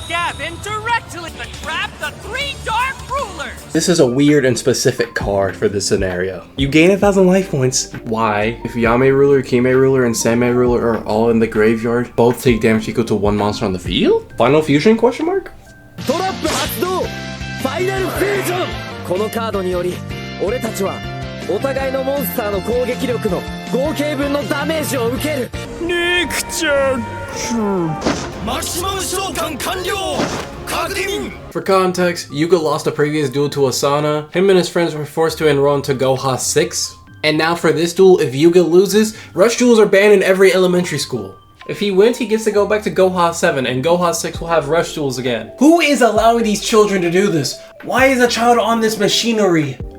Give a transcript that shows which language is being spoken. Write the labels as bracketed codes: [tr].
[en] Gavin directly to trap the 3 dark rulers! This is a weird and specific card for this scenario. You gain 1,000 life points. Why? If Yame Ruler, Kime Ruler, and Sanmei Ruler are all in the graveyard, both take damage equal to 1 monster on the field? Final fusion, question mark? [ja] トラップ発動ファイナルフュージョンこのカードにより俺たちはお互いのモンスターの攻撃力の合計分のダメージを受けるネクチャマキシマム召喚完了確認 [en] For context, Yuga lost a previous duel to Asana. Him and his friends were forced to enroll into Goha 6. And now for this duel, if Yuga loses, Rush Duels are banned in every elementary school. If he wins, he gets to go back to Goha 7, and Goha 6 will have Rush Duels again. Who is allowing these children to do this? Why is a child on this machinery?